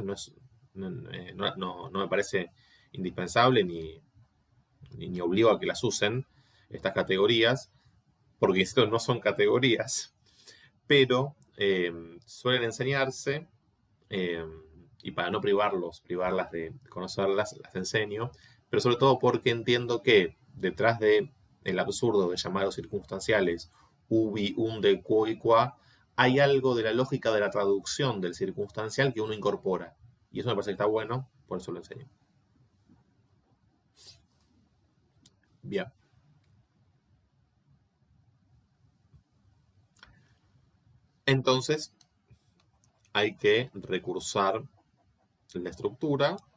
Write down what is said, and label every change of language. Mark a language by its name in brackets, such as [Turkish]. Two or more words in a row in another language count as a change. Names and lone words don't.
[Spanish] No me parece indispensable ni obligo a que las usen, estas categorías, porque insisto, no son categorías, pero suelen enseñarse, y para no privarlas de conocerlas, las enseño, pero sobre todo porque entiendo que detrás de el absurdo de llamarlos circunstanciales [Latin] ubi, unde, quo [Spanish] y qua, hay algo de la lógica de la traducción del circunstancial que uno incorpora. Y eso me parece que está bueno, por eso lo enseño. Bien. Entonces, hay que recursar la estructura.